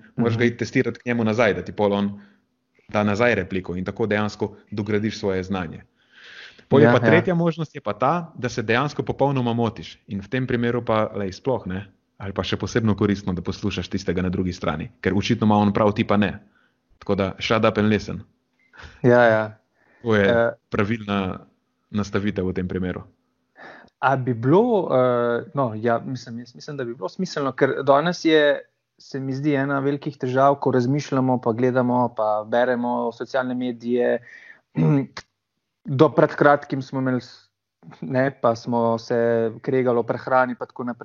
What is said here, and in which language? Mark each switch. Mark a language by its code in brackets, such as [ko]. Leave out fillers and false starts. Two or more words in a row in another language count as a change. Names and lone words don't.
[sl] Moraš ga iti testirati k njemu nazaj, da ti pol on da nazaj repliko in tako dejansko dogradiš svoje znanje. Pol je pa tretja možnost je pa ta, da se dejansko popolnoma motiš in v tem primeru pa sploh ne, ali pa še posebno koristno, da poslušaš tistega na drugi strani, ker očitno ima on prav, ti pa ne. Tako da [en] shut up and listen. [sl] Ja. To je pravilna nastavitev v tem primeru. A bi bilo, mislim, da bi bilo smiselno, ker danes se mi zdi ena velikih težav, ko razmišljamo, pa gledamo, pa beremo socialne medije. Do pred kratkim smo imeli, pa smo se kregali o prehrani, pa tako naprej.